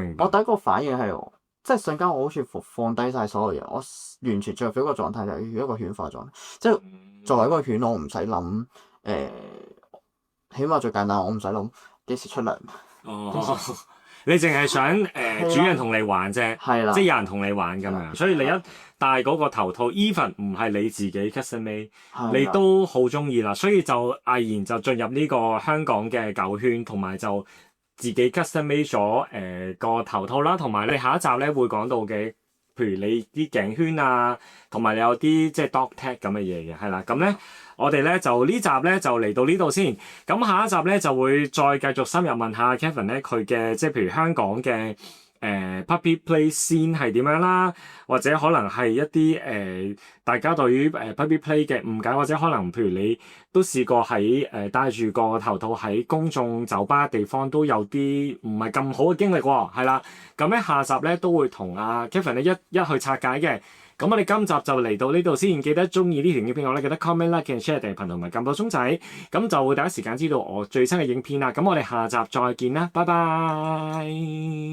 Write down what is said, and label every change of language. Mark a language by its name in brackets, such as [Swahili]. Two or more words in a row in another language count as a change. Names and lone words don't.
[Cantonese] 我第一個反應係，即係瞬間我好似放低晒所有嘢，我完全進入咗一個狀態，就係一個犬化狀態。即係作為一個犬，我唔使諗起碼最簡單，我唔使諗幾時出糧。你淨係想主人同你玩啫，即係有人同你玩咁樣。所以你一戴嗰個頭套 ，even 唔係你自己 [English] custom made， [Cantonese] 你都好中意啦。所以就毅然就進入呢個香港嘅狗圈，同埋就自己 [English] custom made [Cantonese] 咗個頭套啦。同埋你下一集咧會講到嘅，譬如你啲頸圈啊，同埋你有啲即係 [English] dog tag [Cantonese] 咁嘅嘢嘅，係啦。咁咧。我哋咧就呢集咧就嚟到呢度先，咁下一集咧就會再繼續深入問下 Kevin 咧佢嘅即係譬如香港嘅 [English] puppy play scene [Cantonese] 係點樣啦，或者可能係一啲大家對於 [English] puppy play [Cantonese] 嘅誤解，或者可能譬如你都試過喺戴住個頭套喺公眾酒吧地方都有啲唔係咁好嘅經歷喎，係啦，咁咧下集咧都會同阿 Kevin 咧一去拆解嘅。咁我哋今集就嚟到呢度先，記得中意呢條影片嘅話咧，記得 [English] comment、like、share、 [Cantonese] 訂閱同埋撳個鐘仔，咁就會第一時間知道我最新嘅影片啦。咁我哋下集再見啦，拜拜。